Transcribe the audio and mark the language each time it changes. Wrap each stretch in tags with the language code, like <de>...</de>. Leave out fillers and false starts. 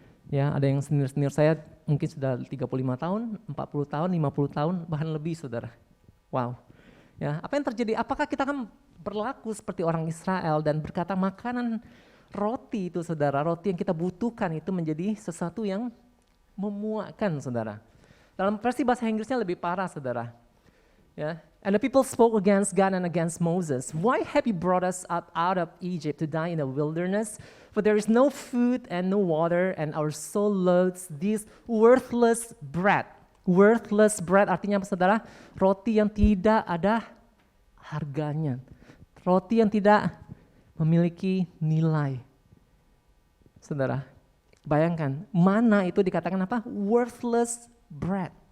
<id>Ya, ada yang senior saya mungkin sudah 35 tahun, 40 tahun, 50 tahun, bahkan lebih saudara. Wow. Ya, apa yang terjadi? Apakah kita akan berlaku seperti orang Israel dan berkata makanan roti itu saudara, roti yang kita butuhkan itu menjadi sesuatu yang memuakkan saudara. Dalam versi bahasa Inggrisnya lebih parah saudara.</id> <en>Yeah. And the people spoke against God and against Moses. Why have you brought us up out of Egypt to die in the wilderness? For there is no food and no water, and our soul loathes this worthless bread. Worthless bread</en> <id>artinya apa saudara? Roti yang tidak ada harganya. Roti yang tidak memiliki nilai. Saudara, bayangkan, mana itu dikatakan apa?</id> <en>Worthless bread.</en>